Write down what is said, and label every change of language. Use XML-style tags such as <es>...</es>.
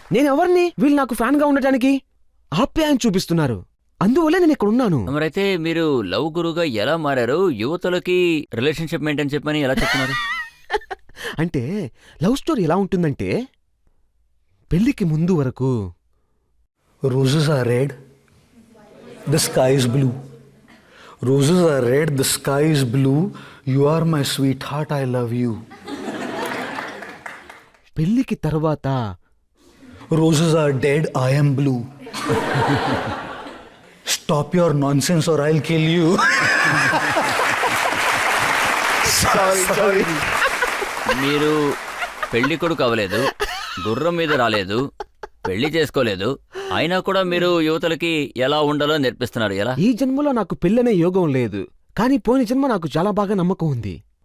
<te>నేనెవరిని వీళ్ళు నాకు ఫ్యాన్ గా ఉండటానికి? ఆప్యాయం చూపిస్తున్నారు. అందువల్ల నేను ఇక్కడ ఉన్నాను. మరైతే మీరు లవ్ గురుగా ఎలా మారారు? యువతలకి రిలేషన్షిప్ మెయింటైన్ చెప్పని ఎలా చెప్తున్నారు? అంటే లవ్ స్టోరీ ఎలా ఉంటుందంటే, పెళ్లికి ముందు వరకు</te> <en>Roses are red, the sky is blue. Roses are red, the sky is blue. You are my sweetheart, I love you.</en> <te>పెళ్లికి తర్వాత</te> <en>Roses are dead, I am blue. Stop your nonsense or I'll kill you. sorry.</en> <te>మీరు పెళ్లి కొడుకు అవ్వలేదు, గుర్రం మీద రాలేదు, పెళ్లి చేసుకోలేదు, అయినా కూడా మీరు యువతలకి ఎలా ఉండాలో నేర్పిస్తున్నారు. ఎలా? ఈ జన్మలో నాకు పెళ్ళనే యోగం లేదు, కానీ పోయిన జన్మ నాకు చాలా బాగా నమ్మకం ఉంది.</te>